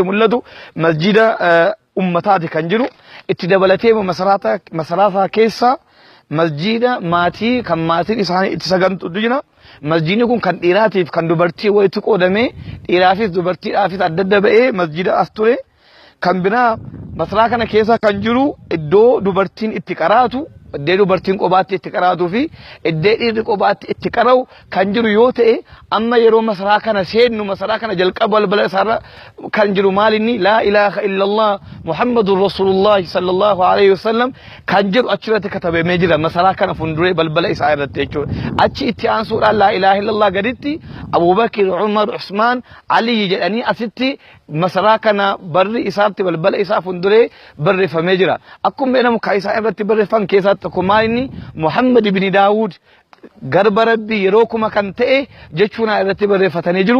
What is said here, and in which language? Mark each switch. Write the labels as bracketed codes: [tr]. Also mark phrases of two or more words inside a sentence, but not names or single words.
[om] mul'atu masjida ummataati kan jiru itti dabalatee masaraataa keessa masjida maatii kan maatiin isaanii itti sagantu jira masjidni kun kan dhiiraatiif kan dubartii walitti qoodamee dhiiraafis dubartiidhaafis adda adda ba'ee masjida as ture kan biraa masaraa kana keessa kan jiru iddoo dubartiin itti qaraatu iddoo dubartiin qobaatti itti qaraatuu fi iddoo dhiirri qobaatti itti qara'u kan jiru yoo ta'e amma yeroo masaraa kana seennu masaraa kana jalqaba balbala isaarra kan jiru maalinni [ar] لا إله إلا الله محمد رسول الله صلى الله عليه وسلم [om] kan jiru achirratti katabamee jira masaraa kana fuulduree balbala isaa irratti jechuudha achi itti aansuudhaan [ar] لا إله إلا الله [om] gaditti Abubakar Umar Usmaan Ali jedhanii asitti masaraa kana barri isaatti balbala isaa fuulduree barreeffamee jira akkuma beekamu kan isaa irratti barreeffan keessatti Kumaini Muhammad ibn Daawud garba rabbii yeroo kuma kan ta'e jechuun irratti barreeffatanii jiru